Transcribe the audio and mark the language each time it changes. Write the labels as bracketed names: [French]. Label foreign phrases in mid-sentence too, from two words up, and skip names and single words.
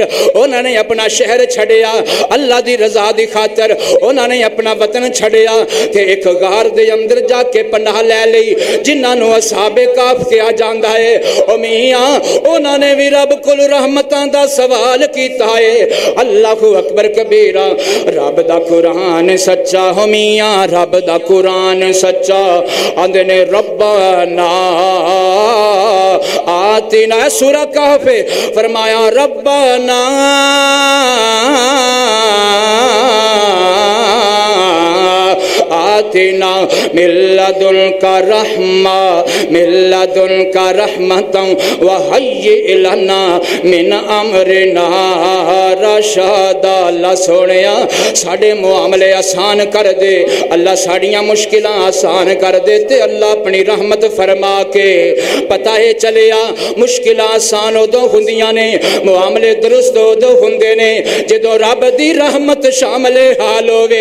[Punjabi] انہوں نے اپنا شہر چھڈیا اللہ دی رضا دی خاطر. انہوں نے اپنا وطن چھڈیا تے اک غار دے اندر جا کے پناہ لے لئی جنہاں نوں اصحابِ کہف کہا جاتا ہے. او میاں انہوں نے بھی رب کولوں رحمتاں دا سوال کیتا ہے. [Arabic] الله أكبر كبيرا. [Punjabi] رب دا قرآن سچا ہو میاں رب دا قرآن سچا. آندے نے [Arabic] ربنا آتنا [Punjabi] سورہ کہف فرمایا [Arabic] ربنا آتنا من لدنك رحمة وهيئ لنا من أمرنا رشدا. [Punjabi] اللہ سوہنیا ساڈے معاملے آسان کر دے. اللہ ساڈیاں مشکلاں آسان کر دے تے اللہ اپنی رحمت فرما کے پتا ہے چلیا مشکلاں آسان اودوں ہندیاں نے معاملے درست اودوں ہندے نے جدوں رب دی رحمت شامل حال ہووے.